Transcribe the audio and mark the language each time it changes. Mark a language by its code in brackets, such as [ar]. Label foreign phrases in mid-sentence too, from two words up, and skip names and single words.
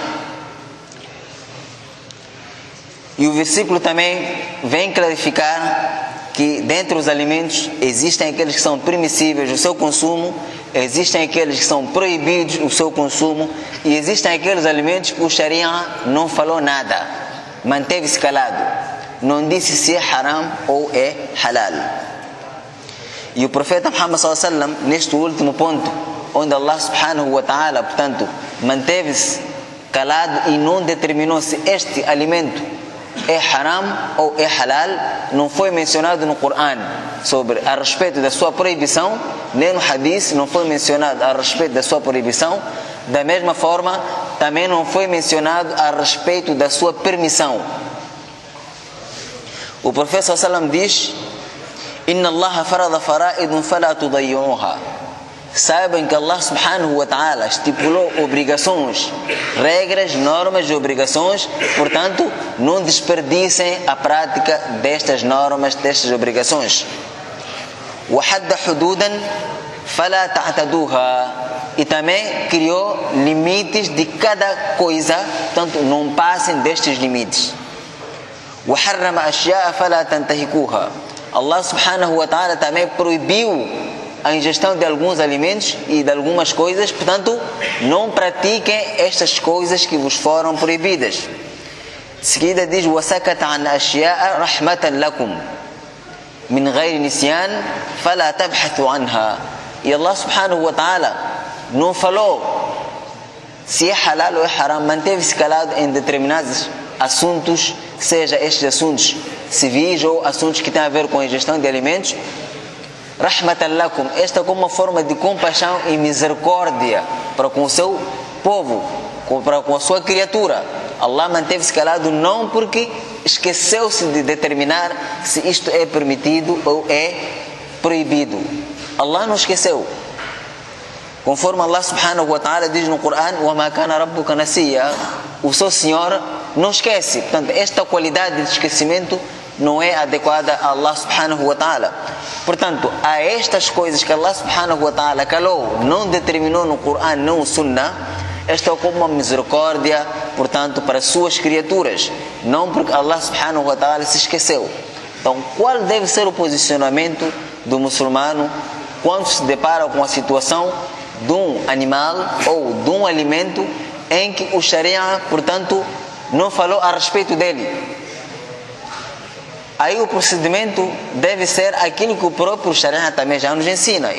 [pt] E o versículo também vem clarificar que dentre os alimentos existem aqueles que são permissíveis o seu consumo, existem aqueles que são proibidos o seu consumo e existem aqueles alimentos que o Sharia não falou nada, manteve-se calado, não disse se é haram ou é halal. E o profeta Muhammad [ar] صلى الله عليه وسلم, [pt] neste último ponto, onde Allah [ar] سبحانه وتعالى, [pt] portanto, manteve-se calado e não determinou se este alimento é haram ou é halal, não foi mencionado no Coran sobre a respeito da sua proibição, nem no hadith não foi mencionado a respeito da sua proibição. Da mesma forma, também não foi mencionado a respeito da sua permissão. O profeta [ar] صلى الله عليه وسلم diz: إن الله فرض فرائض فلا تضيعوها. [pt] Saibam que Allah [ar] سبحانه وتعالى [pt] estipulou obrigações, regras, normas e obrigações, portanto, não desperdicem a prática destas normas, destas obrigações. [ar] وحد حدودا فلا تعتدوها. [pt] E também criou limites de cada coisa, portanto, não passem destes limites. [ar] وحرم أشياء فلا تنتهكوها. [pt] Allah [ar] سبحانه وتعالى [pt] também proibiu a ingestão de alguns alimentos e de algumas coisas, portanto, não pratiquem estas coisas que vos foram proibidas. De seguida diz: [ar] وَسَكَتَ عَنْ أَشْيَاءَ رَحْمَةً لَكُمْ مِنْ غَيْرِ نِسْيَانٍ فَلَا تَبْحَثُوا عَنْهَا. [pt] E Allah [ar] سبحانه وتعالى [pt] não falou se é halal ou é haram, manteve-se calado em determinados assuntos, seja estes assuntos civis ou assuntos que têm a ver com a ingestão de alimentos. [ar] رحمة لكم, [pt] esta como uma forma de compaixão e misericórdia para com o seu povo, para com a sua criatura. Allah manteve-se calado não porque esqueceu-se de determinar se isto é permitido ou é proibido. Allah não esqueceu. Conforme Allah [ar] سبحانه وتعالى [pt] diz no Coran: [ar] وَمَا كَانَ رَبُّكَ نَسِيًّا. [pt] O seu Senhor não esquece. Portanto, esta qualidade de esquecimento não é adequada a Allah [ar] سبحانه وتعالى. [pt] Portanto, a estas coisas que Allah [ar] سبحانه وتعالى [pt] calou, não determinou no Coran, não no Sunnah, esta é como uma misericórdia, portanto, para suas criaturas, não porque Allah [ar] سبحانه وتعالى [pt] se esqueceu. Então, qual deve ser o posicionamento do muçulmano quando se depara com a situação de um animal ou de um alimento em que o Sharia, portanto, não falou a respeito dele? Aí o procedimento deve ser aquilo que o próprio Sharia também já nos ensina.